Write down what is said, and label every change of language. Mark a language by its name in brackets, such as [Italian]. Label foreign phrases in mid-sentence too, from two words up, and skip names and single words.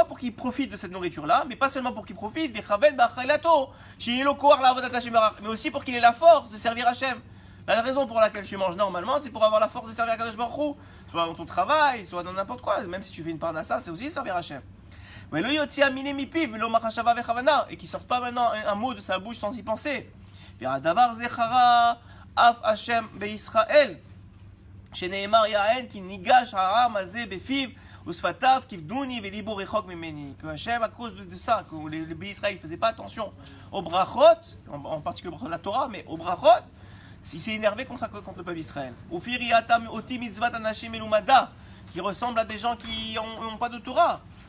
[French] Pour qu'il profite de cette nourriture-là, mais pas seulement pour qu'il profite, mais aussi pour qu'il ait la force de servir Hachem. La raison pour laquelle tu manges normalement, c'est pour avoir la force de servir [Hebrew] הקדוש ברוך הוא, [French] soit dans ton travail, soit dans n'importe quoi, même si tu fais une parnassa, c'est aussi servir Hachem. Mais le [Hebrew] יוציא מילה מפיו, לא מחשבה וכוונה, [French] et qu'il sorte pas maintenant un mot de sa bouche sans y penser. [Hebrew] דבר זה חרה אף ה' בישראל, שנאמר יען כי נגש העם הזה בפיו. [French] Que Hachem, à cause de ça, que les Israël ne faisaient pas attention aux brachot, en particulier de la Torah, mais aux brachot, il s'est énervé contre le peuple d'Israël. Qui ressemble à des gens qui n'ont pas de Torah.